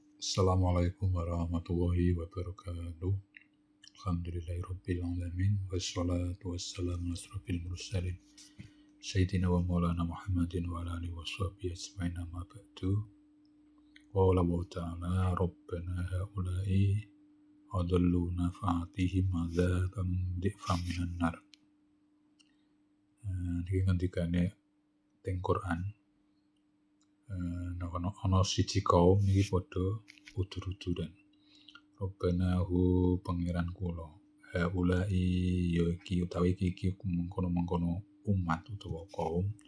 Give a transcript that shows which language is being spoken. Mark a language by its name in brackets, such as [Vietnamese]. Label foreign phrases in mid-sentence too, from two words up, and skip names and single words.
[Arabic] السلام عليكم ورحمة الله وبركاته. الحمد لله رب العالمين والصلاة والسلام على أشرف المرسلين سيدنا ومولانا محمد وعلى آله وصحبه أجمعين أما بعد. قال الله تعالى ربنا هؤلاء أضلونا فآتهم عذابا ضعفا من النار. [Javanese] Iki ngendikane teng Quran. Ana siji kaum niki padha udur-uduran. Rabbana hu pangeran kula. Haulai ya iki utawi iki mengkono-mengkono umat utawa kaum.